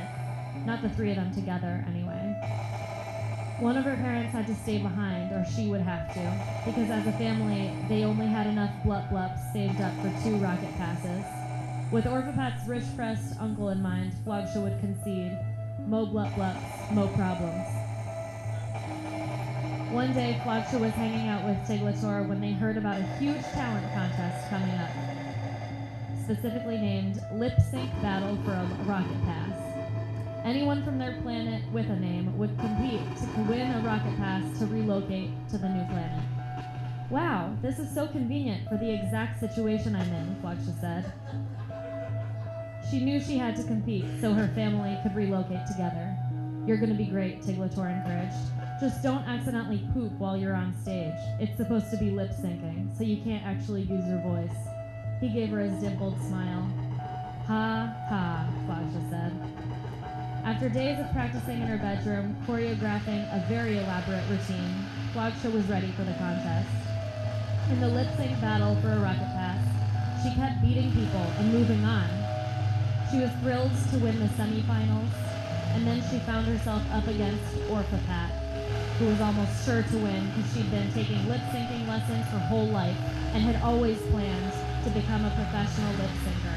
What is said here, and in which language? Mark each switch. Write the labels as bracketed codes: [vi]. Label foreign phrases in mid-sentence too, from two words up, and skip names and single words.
[en] Not the three of them together, anyway. One of her parents had to stay behind, or she would have to, because as a family, they only had enough blup-blups saved up for 2 rocket passes. With Orphapat's rich-pressed uncle in mind, Flogsha would concede, mo blup-blups, mo problems. One day, Flogsha was hanging out with Tiglator when they heard about a huge talent contest coming up, specifically named Lip Sync Battle for a Rocket Pass. Anyone from their planet with a name would compete to win a rocket pass to relocate to the New Planet. Wow, this is so convenient for the exact situation I'm in, Flogsha said. She knew she had to compete so her family could relocate together. You're gonna be great, Tiglator encouraged. Just don't accidentally poop while you're on stage. It's supposed to be lip syncing, so you can't actually use your voice. He gave her his dimpled smile. Ha, ha, Flautia said. After days of practicing in her bedroom, choreographing a very elaborate routine, Flautia was ready for the contest. In the lip-sync battle for a rocket pass, she kept beating people and moving on. She was thrilled to win the semifinals, and then she found herself up against Orphapat, who was almost sure to win because she'd been taking lip-syncing lessons her whole life and had always planned to become a professional lip-syncer.